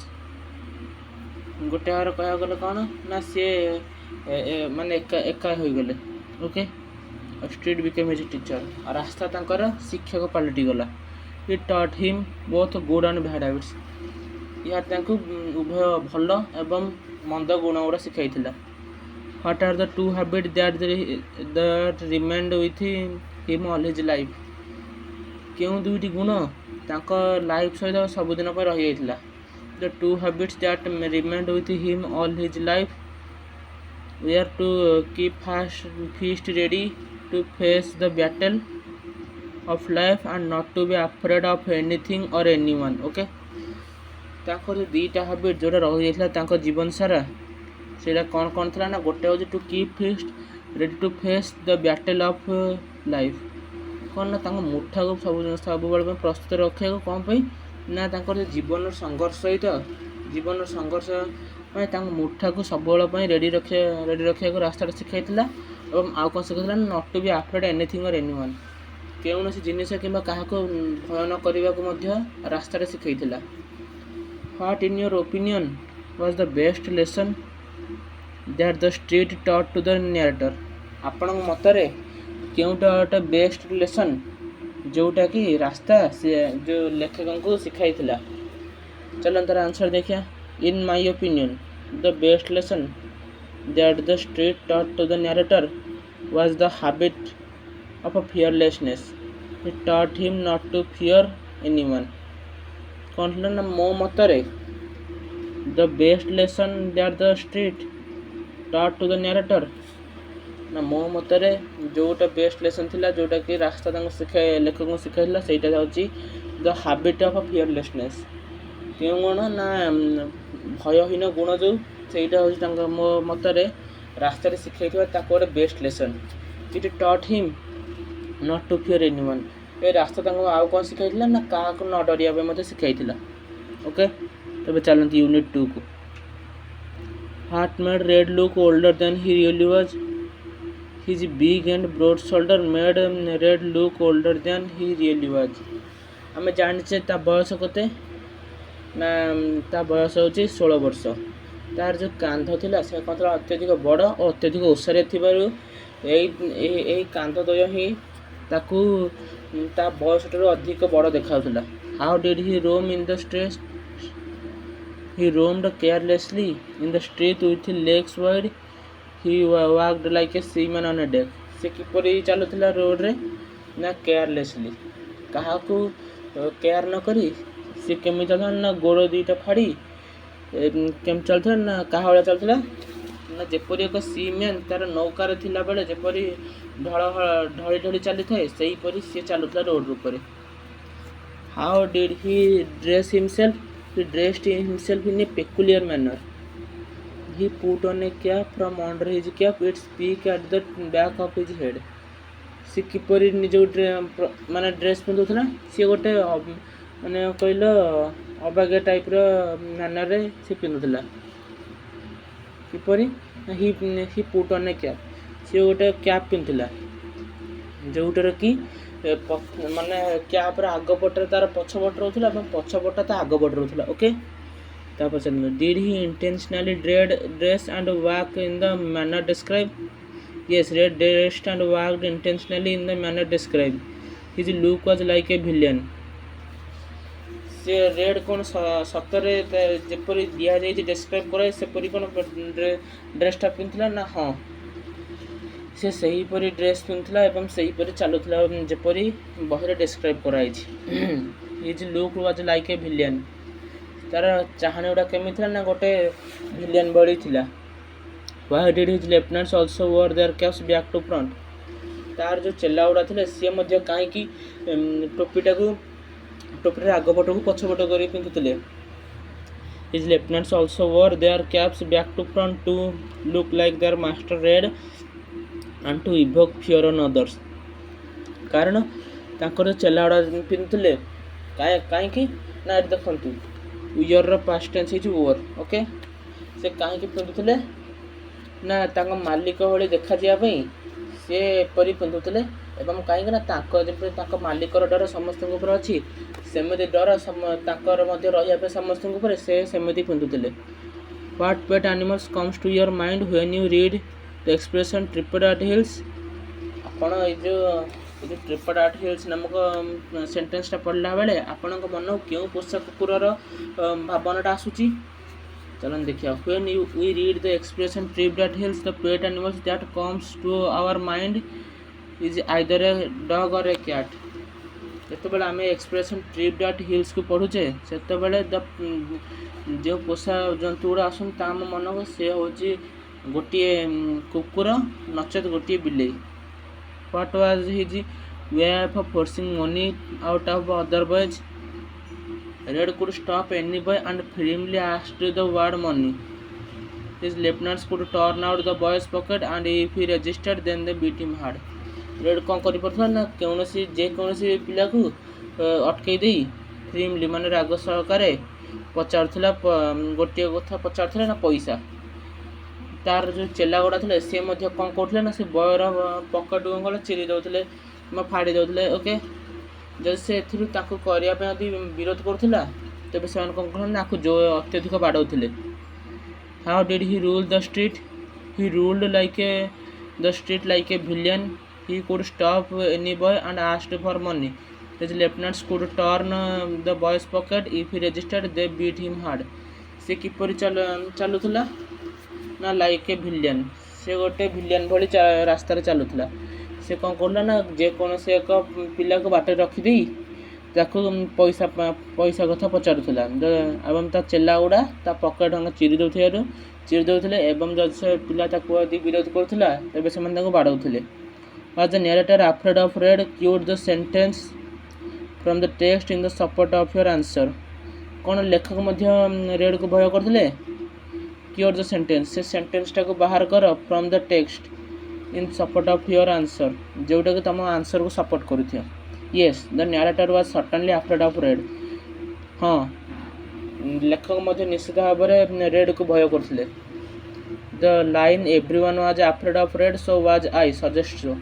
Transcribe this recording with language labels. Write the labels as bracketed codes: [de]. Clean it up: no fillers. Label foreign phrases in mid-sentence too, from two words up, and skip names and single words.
[or] ଗୋଟେ ଭାବରେ କହିବାକୁ ଗଲେ କ'ଣ ନା ସିଏ ମାନେ ଏକା ହୋଇଗଲେ. ଓକେ, [en] street became his teacher, [or] ଆଉ ରାସ୍ତା ତାଙ୍କର ଶିକ୍ଷକ ପାଲଟିଗଲା. [en] it taught him both good and bad habits. [or] ଏହା ତାଙ୍କୁ ଉଭୟ ଭଲ ଏବଂ ମନ୍ଦ ଗୁଣ ଗୁଡ଼ା ଶିଖାଇଥିଲା. [en] What are the two habits that remained with him all his life? [or] କେଉଁ ଦୁଇଟି ଗୁଣ ତାଙ୍କ ଲାଇଫ୍ ସହିତ ସବୁଦିନ ପାଇଁ ରହିଯାଇଥିଲା? [en] The two habits that remained with him all his life were to keep fist ready to face the battle of life and not to be afraid of anything or anyone. [or] Okay, ତାଙ୍କର ଦୁଇଟା ହାବିଟ୍ ଯେଉଁଟା ରହିଯାଇଥିଲା ତାଙ୍କ ଜୀବନ ସାରା ସେଇଟା କ'ଣ ଥିଲା ନା ଗୋଟେ ହେଉଛି [en] to keep fist ready to face the battle of life. [or] କ'ଣ ନା ତାଙ୍କ ମୁଠାକୁ ସବୁବେଳେ ପାଇଁ ପ୍ରସ୍ତୁତ ରଖିବାକୁ କ'ଣ ପାଇଁ ନା ତାଙ୍କର ଜୀବନର ସଂଘର୍ଷ ପାଇଁ ତାଙ୍କ ମୁଠାକୁ ସବୁବେଳେ ପାଇଁ ରେଡ଼ି ରଖିବାକୁ ରାସ୍ତାଟା ଶିଖାଇଥିଲା. ଏବଂ ଆଉ କ'ଣ ଶିଖାଇଥିଲା ନା [en] not to be afraid anything or anyone, [or] କୌଣସି ଜିନିଷ କିମ୍ବା କାହାକୁ ଭୟ ନ କରିବାକୁ ମଧ୍ୟ ରାସ୍ତାଟା ଶିଖାଇଥିଲା. [en] What in your opinion was the best lesson that the street taught to the narrator? [or] ଆପଣଙ୍କ ମତରେ କେଉଁଟା ଗୋଟେ [en] best lesson [or] ଯେଉଁଟାକି ରାସ୍ତା ସେ ଯେଉଁ ଲେଖକଙ୍କୁ ଶିଖାଇଥିଲା? ଚାଲନ୍ତୁ ତାର ଆନ୍ସର୍ ଦେଖିବା. [en] In my opinion, the best lesson that the street taught to the narrator was the habit of fearlessness. It taught him not to fear anyone. [or] କ'ଣ ଥିଲା ନା ମୋ ମତରେ [en] the best lesson that the street taught to the narrator, [or] ନା ମୋ ମତରେ ଯେଉଁଟା [en] best lesson [or] ଥିଲା ଯେଉଁଟାକି ରାସ୍ତା ତାଙ୍କୁ ଲେଖକଙ୍କୁ ଶିଖାଇଥିଲା ସେଇଟା ହେଉଛି [en] the habit of fearlessness. [or] କେଉଁ ଗୁଣ ନା ଭୟହୀନ ଗୁଣ ଯେଉଁ ସେଇଟା ହେଉଛି ତାଙ୍କ ମୋ ମତରେ ରାସ୍ତାରେ ଶିଖାଇଥିବା ତାକୁ ଗୋଟେ [en] best lesson. it taught him not to fear anyone. [or] ଏ ରାସ୍ତା ତାଙ୍କୁ ଆଉ କ'ଣ ଶିଖାଇଥିଲା ନା କାହାକୁ ନ ଡରିବା ପାଇଁ ମଧ୍ୟ ଶିଖାଇଥିଲା. ଓକେ, ତେବେ ଚାଲନ୍ତୁ ୟୁନିଟ୍ 2କୁ. [en] What made Red look older than he really was? His big and broad shoulder made Red look older than he really was. [or] ଆମେ ଜାଣିଛେ ତା ବୟସ କେତେ ନା ତା ବୟସ ହେଉଛି 16 ବର୍ଷ. ତାର ଯେଉଁ କାନ୍ଧ ଥିଲା ସେ କ'ଣ ଥିଲା ଅତ୍ୟଧିକ ବଡ଼ ଓ ଅତ୍ୟଧିକ ଓସାରିଆ ଥିବାରୁ ଏଇ କାନ୍ଧ ଦ୍ୱୟ ହିଁ ତାକୁ ତା ବୟସଠାରୁ ଅଧିକ ବଡ଼ ଦେଖାଉଥିଲା. [en] How did he roam in the street? He roamed carelessly in the street with legs wide. He walked like a seaman on a deck. [or] ସେ କିପରି ଚାଲୁଥିଲା ରୋଡ଼ରେ ନା କେୟାରଲେସଲି, କାହାକୁ କେୟାର ନ କରି ସେ କେମିତି ଚାଲୁଥିଲା ନା ଗୋଡ଼ ଦୁଇଟା ଫାଡ଼ି କେମିତି ଚାଲୁଥିଲା ନା କାହା ଭଳିଆ ଚାଲୁଥିଲା ନା ଯେପରି ଏକ ସିମ୍ୟାନ୍ ତାର ନୌକାରେ ଥିଲାବେଳେ ଯେପରି ଢଳି ଢଳି ଚାଲିଥାଏ ସେହିପରି ସେ ଚାଲୁଥିଲା ରୋଡ଼ ଉପରେ. [en] How did he dress himself? He dressed himself in a peculiar manner. He put on a cap from under his cap. Its peak at the back of his head. [or] ସେ କିପରି ନିଜ ମାନେ ଡ୍ରେସ୍ ପିନ୍ଧୁଥିଲା ସିଏ ଗୋଟେ ମାନେ କହିଲ ଅବାଗିଆ ଟାଇପ୍ର ମ୍ୟାନର୍ରେ ସେ ପିନ୍ଧୁଥିଲା. କିପରି [en] he put on a cap, [or] ସିଏ ଗୋଟେ କ୍ୟାପ୍ ପିନ୍ଧୁଥିଲା ଯେଉଁଟାରେ କି ମାନେ କ୍ୟାପ୍ର ଆଗ ପଟରେ ତାର ପଛ ପଟ ରହୁଥିଲା ଏବଂ ପଛ ପଟ ତା ଆଗ ପଟ ରହୁଥିଲା. ଓକେ, ତାପରେ ଚାଲନ୍ତୁ. [en] Did he intentionally dress and walk in the manner described? Yes, Red dressed and walked intentionally in the manner described. His look was like a villain. [or] ସେ ରେଡ୍ କ'ଣ ସତରେ ଯେପରି ଦିଆଯାଇଛି ଡେସ୍କ୍ରାଇବ୍ କରାଏ ସେପରି କ'ଣ ଡ୍ରେସ୍ଟା ପିନ୍ଧିଥିଲା ନା? ହଁ, ସେ ସେହିପରି ଡ୍ରେସ୍ ପିନ୍ଧୁଥିଲା ଏବଂ ସେହିପରି ଚାଲୁଥିଲା ଯେପରି ବହିରେ ଡେସ୍କ୍ରାଇବ୍ କରାଯାଇଛି. [en] his look was like a villain. [or] ତାର ଚାହାଣୀ ଗୁଡ଼ା କେମିତି ଥିଲା ନା ଗୋଟେ ଭିଲିଆନ୍ ଭଳି ଥିଲା. [en] Why did his lieutenants also wore their caps back to front? [or] ତାର ଯେଉଁ ଚେଲା ଗୁଡ଼ା ଥିଲେ ସିଏ ମଧ୍ୟ କାହିଁକି ଟୋପିଟାକୁ ଟୋପିରେ ଆଗ ପଟକୁ ପଛ ପଟ କରି ପିନ୍ଧୁଥିଲେ। [en] His lieutenants also wore their caps back to front to look like their master read and to evoke fear on others। [or] କାରଣ ତାଙ୍କର ଚେଲା ଗୁଡ଼ା ପିନ୍ଧୁଥିଲେ କାହିଁକି ନା ଏଠି ଦେଖନ୍ତୁ ୱିୟରର [en] past tense [or] ହେଇଛି ୱୋର୍। ଓକେ, ସେ କାହିଁକି ପିନ୍ଧୁଥିଲେ ନା ତାଙ୍କ ମାଲିକ ଭଳି ଦେଖାଯିବା ପାଇଁ ସେ ଏପରି ପିନ୍ଧୁଥିଲେ। ଏବଂ କାହିଁକି ନା ଯେପରି ତାଙ୍କ ମାଲିକର ଡର ସମସ୍ତଙ୍କ ଉପରେ ଅଛି ସେମିତି ଡର ତାଙ୍କର ମଧ୍ୟ ରହିବା ପାଇଁ ସମସ୍ତଙ୍କ ଉପରେ ସେ ସେମିତି ପିନ୍ଧୁଥିଲେ। [en] What pet animals comes to your mind when you read the expression tripped at heels? [or] ଆପଣ ଏଇ ଯେଉଁ [en] tripped at heels [or] ନାମକ ସେଣ୍ଟେନ୍ସଟା ପଢ଼ିଲା ବେଳେ ଆପଣଙ୍କ ମନକୁ କେଉଁ ପୋଷା କୁକୁରର ଭାବନାଟା ଆସୁଛି? ଚାଲନ୍ତୁ ଦେଖିବା। [en] When we read the expression tripped at heels, the pet animals that comes to our mind is either a dog or a cat। [or] ଯେତେବେଳେ ଆମେ [en] expression tripped at heels [or] ପଢ଼ୁଛେ ସେତେବେଳେ ଯେଉଁ ପୋଷା ଜନ୍ତୁ ଗୁଡ଼ା ଆସନ୍ତି ତା ଆମ ମନକୁ ସେ ହେଉଛି ଗୋଟିଏ କୁକୁର ନଚେତ୍ ଗୋଟିଏ ବିଲେଇ। [en] What was his way of forcing money out of other boys? Red could stop any boy and firmly asked the word money। His lieutenants could turn out the boy's pocket and if he resisted then they beat him hard। [or] ରେଡ୍ କ'ଣ କରିପାରୁଥିଲା ନା ଯେକୌଣସି ପିଲାକୁ ଅଟକେଇ ଦେଇ ଫ୍ରିମଲି ମାନେ ରାଗ ସହକାରେ ପଚାରୁଥିଲା, ଗୋଟିଏ କଥା ପଚାରୁଥିଲା ନା ପଇସା। ତାର ଯେଉଁ ଚେଲା ଗୁଡ଼ା ଥିଲେ ସେ ମଧ୍ୟ କ'ଣ କରୁଥିଲେ ନା ସେ ବୟର ପକେଟକୁ କ'ଣ ଚିରି ଦେଉଥିଲେ ବା ଫାଡ଼ି ଦେଉଥିଲେ। ଓକେ, ଯଦି ସେ ଏଥିରୁ ତାକୁ କରିବା ପାଇଁ ଯଦି ବିରୋଧ କରୁଥିଲା ତେବେ ସେମାନେ କ'ଣ କରୁଥିଲେ ନା ଆକୁ ଅତ୍ୟଧିକ ବାଡ଼ଉଥିଲେ। [en] How did he rule the street? He ruled the street like a villain। He could stop any boy and asked for money। His lieutenants could turn the boy's pocket if he resisted they beat him hard। [or] ସେ କିପରି ଚାଲୁଥିଲା ନା [en] like a villain, [or] ସେ ଗୋଟେ ଭିଲିଆନ୍ ଭଳି ରାସ୍ତାରେ ଚାଲୁଥିଲା। ସେ କ'ଣ କରୁଥିଲା ନା ଯେକୌଣସି ଏକ ପିଲାକୁ ବାଟରେ ରଖିଦେଇ ତାକୁ ପଇସା କଥା ପଚାରୁଥିଲା ଏବଂ ତା ଚେଲା ଗୁଡ଼ା ତା ପକେଟ୍ ଚିରି ଦେଉଥିଲେ ଏବଂ ଯଦି ସେ ପିଲା ତାକୁ ଯଦି ବିରୋଧ କରୁଥିଲା ତେବେ ସେମାନେ ତାକୁ ବାଡ଼ଉଥିଲେ। [en] Was the narrator afraid of Red? Quote the sentence from the text in the support of your answer। [or] କ'ଣ ଲେଖକ ମଧ୍ୟ ରେଡ୍କୁ ଭୟ କରୁଥିଲେ? [en] Quote the sentence, [or] ସେ ସେଣ୍ଟେନ୍ସଟାକୁ ବାହାର କର [en] from the text in support of your answer, [or] ଯେଉଁଟାକି ତୁମ ଆନ୍ସରକୁ ସପୋର୍ଟ କରୁଥିବ। [en] Yes, the narrator was certainly afraid of Red। [or] ହଁ, ଲେଖକ ମଧ୍ୟ ନିଶ୍ଚିତ ଭାବରେ ରେଡ୍କୁ ଭୟ କରୁଥିଲେ। [en] The line everyone was afraid of Red so was I suggests so।